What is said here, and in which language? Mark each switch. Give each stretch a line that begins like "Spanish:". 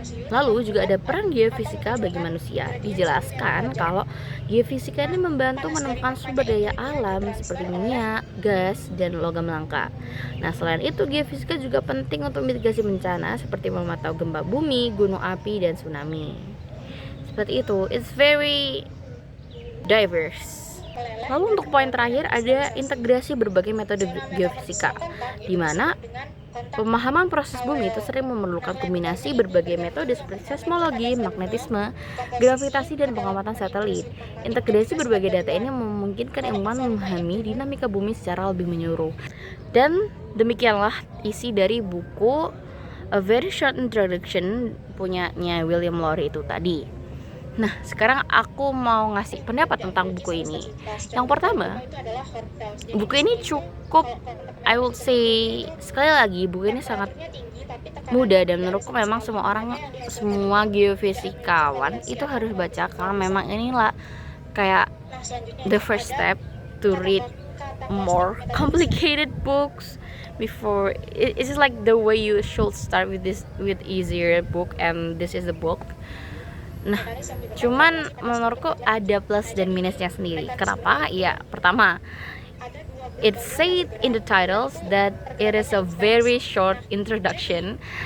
Indonesian: Lalu juga ada peran geofisika bagi manusia. Dijelaskan kalau geofisika ini membantu menemukan sumber daya alam seperti minyak, gas, dan logam langka. Nah, selain itu geofisika juga penting untuk mitigasi bencana seperti memantau gempa bumi, gunung api, dan tsunami. Seperti itu,
English: it's very diverse.
Indonesian: Lalu untuk poin terakhir ada integrasi berbagai metode geofisika, di mana pemahaman proses bumi itu sering memerlukan kombinasi berbagai metode seperti seismologi, magnetisme, gravitasi, dan pengamatan satelit. Integrasi berbagai data ini memungkinkan ilmuwan memahami dinamika bumi secara lebih menyeluruh. Dan demikianlah isi dari buku A Very Short Introduction punyanya William Lowry itu tadi. Nah, sekarang aku mau ngasih pendapat tentang buku ini. Yang pertama, buku ini cukup,
English: I will say,
Indonesian: sekali lagi, buku ini sangat mudah dan menurutku memang semua geofisikawan itu harus baca, karena memang inilah kayak
English: the first step to read more complicated books before. It's just like the way you should start with easier book, and this is the book.
Indonesian: Nah, cuman menurutku ada plus dan minusnya sendiri. Kenapa? Ya, pertama,
English: it said in the titles that it is a very short introduction.